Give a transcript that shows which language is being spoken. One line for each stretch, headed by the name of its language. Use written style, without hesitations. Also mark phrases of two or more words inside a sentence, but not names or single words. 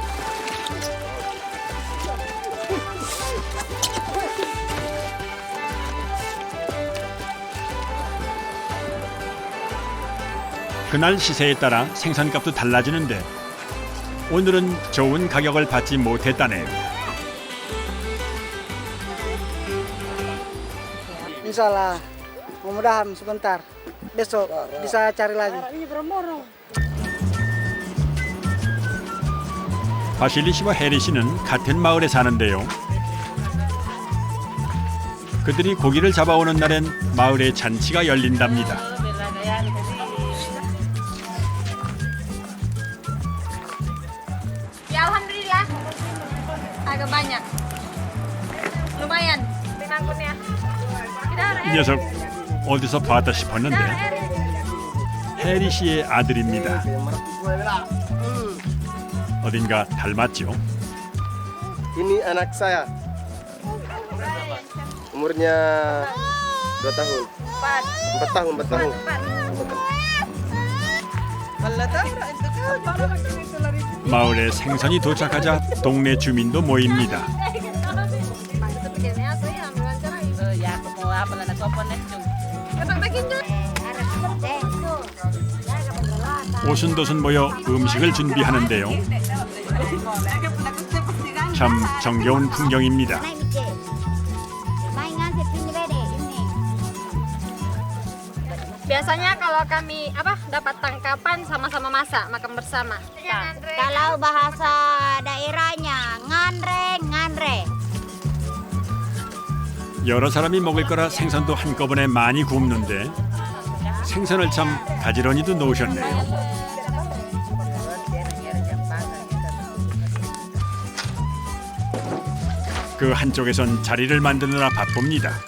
Korean: 그날 시세에 따라 생선값도 달라지는데 오늘은 좋은 가격을 받지 못했다네요.
Indonesian: Insyaallah, mudah-mudahan sebentar. Besok bisa cari lagi.
Korean: 바실리 씨와 해리 씨는 같은 마을에 사는데요. 그들이 고기를 잡아오는 날엔 마을에 잔치가 열린답니다.
Indonesian: Ya alhamdulillah. Agak banyak. Lumayan. Ngangkutnya.
Korean: 이 녀석 어디서 봤다 싶었는데 해리 씨의 아들입니다. 어딘가 닮았죠?
Indonesian: Ini anak saya. Umurnya 2 tahun. 4 tahun.
Korean: 마을에 생선이 도착하자 동네 주민도 모입니다. 오순도순 모여 음식을 준비하는데요. 참 정겨운 풍경입니다.
Indonesian: Biasanya kalau kami dapat tangkapan sama-sama masak, makan bersama. Kalau bahasa daerahnya nganre.
Korean: 여러 사람이 먹을 거라 생선도 한꺼번에 많이 굽는데 생선을 참 가지런히도 놓으셨네요. 그 한쪽에선 자리를 만드느라 바쁩니다.